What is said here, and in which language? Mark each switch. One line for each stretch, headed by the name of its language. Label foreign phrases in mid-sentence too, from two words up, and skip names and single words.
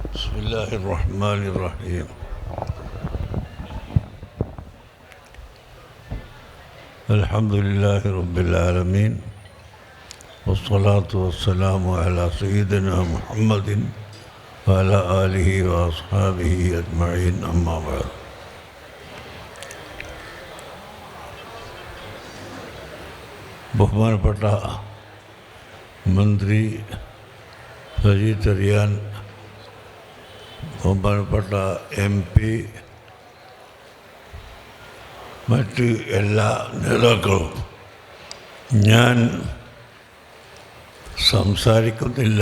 Arabic: بسم الله الرحمن الرحيم الحمد لله رب العالمين والصلاة والسلام على سيدنا محمد وعلى آله وأصحابه أجمعين أما بعد
Malayalam: ബഹുമാനപ്പെട്ട മന്ത്രി സജി ചെറിയാൻ, ബഹുമാനപ്പെട്ട MP, മറ്റ് എല്ലാ നേതാക്കളും, ഞാൻ സംസാരിക്കുന്നില്ല.